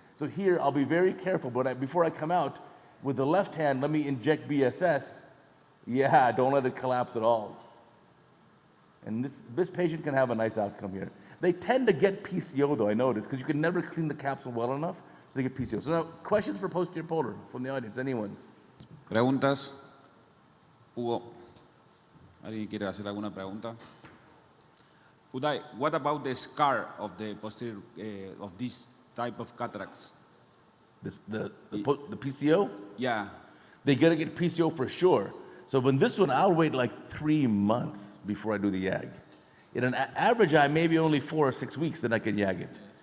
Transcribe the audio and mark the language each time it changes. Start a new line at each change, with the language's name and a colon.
English: So here, I'll be very careful, but before I come out, with the left hand, let me inject BSS. Yeah, don't let it collapse at all. And this patient can have a nice outcome here. They tend to get PCO though, I noticed, because you can never clean the capsule well enough, so they get PCO. So now, questions for posterior polar from the audience, anyone?
Spanish: Preguntas. Hugo, ¿alguien quiere hacer alguna pregunta?
English: Uday, what about the scar of the posterior, of this type of cataracts? The PCO? Yeah. They're gonna get PCO for sure. So when this one, I'll wait like 3 months before I do the YAG. In an average eye, maybe only 4 or 6 weeks, then I can YAG it.